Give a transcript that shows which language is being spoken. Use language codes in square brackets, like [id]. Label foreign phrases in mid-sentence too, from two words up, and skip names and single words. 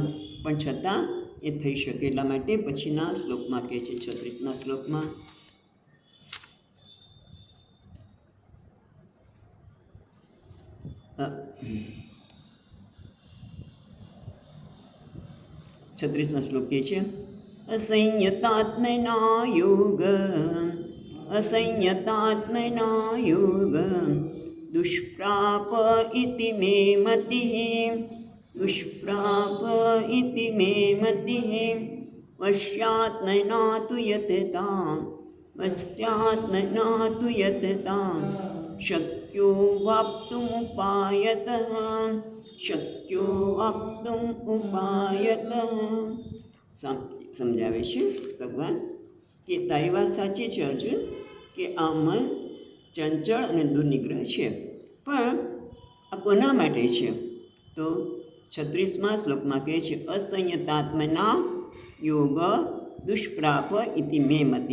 [gu] પણ છતાં એ થઈ શકે. એટલા માટે પછીના શ્લોકમાં કહે છે, 36મા શ્લોકમાં, શ્લોક કહે છે, [sa] असंयतात्मना योग दुष्प्राप इति मे मतिः वश्यात्मना तु यततां शक्यो वाप्तुमुपायतः [gu] સમજાવે છે ભગવાન કે તારી વાત સાચી છે અર્જુન, કે આ મન ચંચળ અને દુર્નિગ્રહ છે. પણ આ કોના માટે છે? તો 36મા શ્લોકમાં કહે છે, [sa] અસંયતાત્મના યોગ દુષ્પ્રાપ ઇતિ મે મતિ.